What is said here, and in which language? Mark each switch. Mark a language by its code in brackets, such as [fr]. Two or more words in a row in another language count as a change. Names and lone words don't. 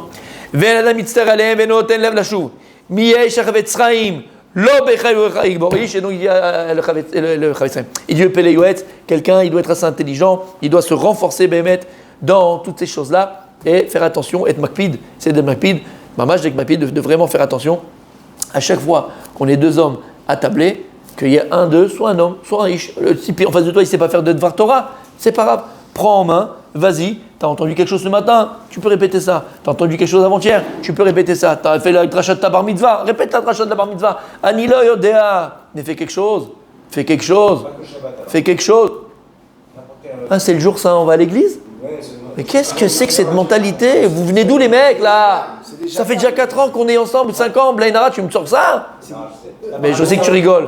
[fr] Il dit quelqu'un, il doit être assez intelligent, il doit se renforcer dans toutes ces choses-là et faire attention, être makpid, c'est d'être makpid, Mamash d'être makpid, de vraiment faire attention à chaque fois qu'on est deux hommes attablés, qu'il y ait un d'eux, soit un homme, soit un ish. Le type en face de toi, il ne sait pas faire de [he] דבר תורה, [fr] c'est pas grave. Prends en main, vas-y. Tu as entendu quelque chose ce matin, tu peux répéter ça. Tu as entendu quelque chose avant-hier, tu peux répéter ça. Tu as fait la dracha de ta [he] בר מצווה, [fr] répète la dracha de la [he] בר מצווה. אני לא יודע, [fr] mais fais quelque chose. Fais quelque chose. Ah, c'est le jour saint, on va à l'église? Mais qu'est-ce que c'est que cette mentalité? Vous venez d'où les mecs là? Ça fait déjà 4 ans qu'on est ensemble, 5 ans, Blainara, tu me sors ça? Mais je sais que tu rigoles.